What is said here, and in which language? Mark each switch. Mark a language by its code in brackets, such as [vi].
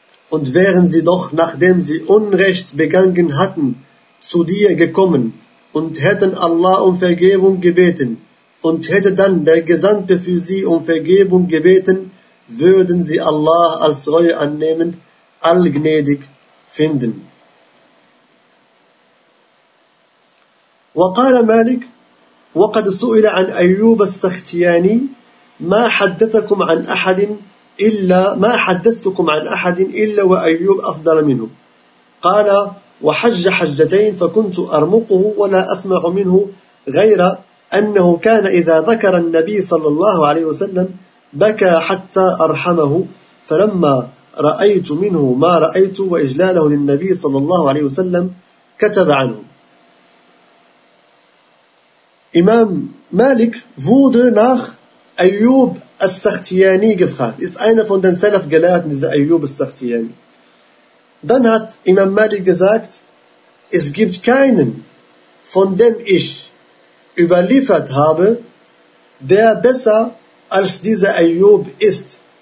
[de] und wären sie doch, nachdem sie Unrecht begangen hatten, zu dir gekommen und hätten Allah um Vergebung gebeten und hätte dann der Gesandte für sie um Vergebung gebeten, würden sie Allah als Reue annehmend allgnädig finden. [ar] وقال مالك وقد سئل عن أيوب السختياني ما حدثكم عن أحد إلا ما حدثتكم عن أحد إلا وأيوب أفضل منه. قال وحج حجتين فكنت أرمقه ولا أسمع منه غير أنه كان إذا ذكر النبي صلى الله عليه وسلم بكى حتى أرحمه, فلما رأيت منه ما رأيت وإجلاله للنبي صلى الله عليه وسلم كتب عنه. [de] Imam Malik wurde nach Ayyub al-Sakhtiyani gefragt. Ist einer von den Salaf-Gelehrten, dieser Ayyub al-Sakhtiyani. Dann hat Imam Malik gesagt, es gibt keinen, von dem ich überliefert habe, der besser als dieser Ayyub ist.